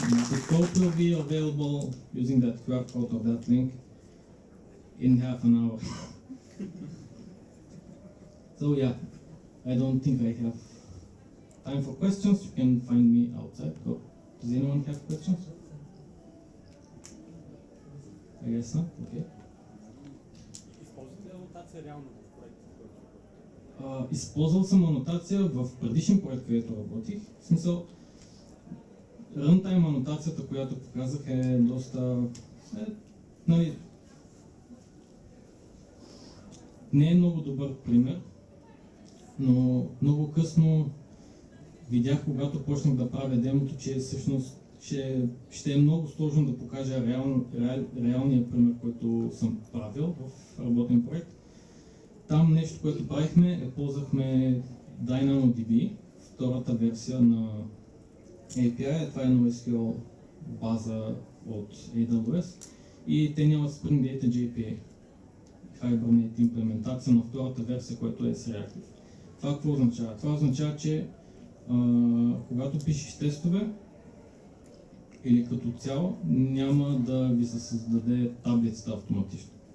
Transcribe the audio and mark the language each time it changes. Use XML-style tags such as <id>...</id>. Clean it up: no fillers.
<en>The code will be available using that QR code or that link in half an hour. So yeah, I don't think I have time for questions. You can find me outside. Oh, does anyone have questions? I guess not. Okay.</en> <bg>Използвате ли анотация реално в проекта, в който работите? Използвал съм анотация в предишен проект, където работих. В смисъл, runtime анотацията, която показах, е доста... нали, не е много добър пример, но много късно видях, когато почнах да правя демото, че всъщност ще е много сложно да покажа реалния пример, който съм правил в работен проект. Там нещо, което правихме, ползвахме DynamoDB, втората версия на API. Това е NoSQL база от AWS и те нямат Spring Data JPA. Hibernate имплементация на втората версия, която е с Reactive. Това какво означава? Това означава, че когато пишеш тестове или като цяло, няма да ви се създаде таблицата автоматично.</bg>